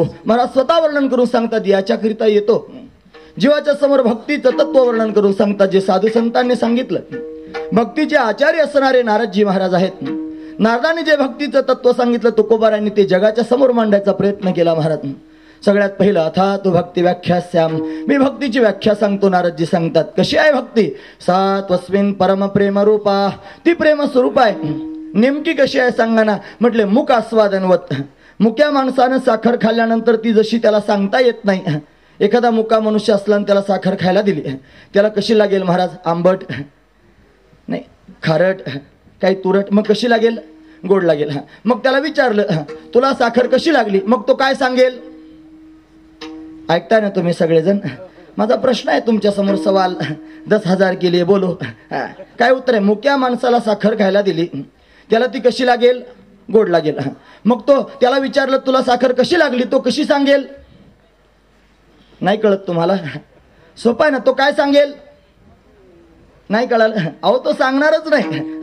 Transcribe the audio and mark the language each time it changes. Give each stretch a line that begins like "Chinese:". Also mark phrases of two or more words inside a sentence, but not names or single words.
Marathi: महाराज स्वतः वर्णन करून सांगतात याच्याकरिता येतो. जीवाच्या समोर भक्तीचं तत्व वर्णन करून सांगतात जे साधू संतांनी सांगितलं. भक्तीचे आचार्य असणारे नारदजी महाराज आहेत. नारदांनी जे भक्तीचं तत्व सांगितलं तुकोबारायांनी ते जगाच्या समोर मांडायचा प्रयत्न केला महाराज. सगळ्यात पहिलं
Sanskrit: अथा तू भक्ती व्याख्यास्याम,
Marathi: मी भक्तीची व्याख्या सांगतो. नारदजी सांगतात कशी आहे भक्ती?
Sanskrit: सा त्वस्मिन परम प्रेम रूपा,
Marathi: ती प्रेम स्वरूप आहे. नेमकी कशी आहे सांगा ना. म्हटले
Sanskrit: मुख आस्वादनवत.
Marathi: मुक्या माणसानं साखर खाल्ल्यानंतर ती जशी त्याला सांगता येत नाही. एखादा मुका मनुष्य असला आणि त्याला साखर खायला दिली, त्याला कशी लागेल महाराज? आंबट नाही, खारट, काही तुरट, मग कशी लागेल? गोड लागेल. मग त्याला विचारलं तुला साखर कशी लागली, मग तो काय सांगेल? ऐकताय ना तुम्ही सगळेजण? माझा प्रश्न आहे तुमच्या समोर,
Hindi: सवाल 10,000 के लिए बोलो.
Marathi: काय उत्तर आहे? मुक्या माणसाला साखर खायला दिली, त्याला ती कशी लागेल? गोड लागेल. मग तो त्याला विचारलं तुला साखर कशी लागली, तो कशी सांगेल? नाही कळत तुम्हाला? सोपं आहे ना. तो काय सांगेल? नाही कळालं? अहो तो सांगणारच नाही.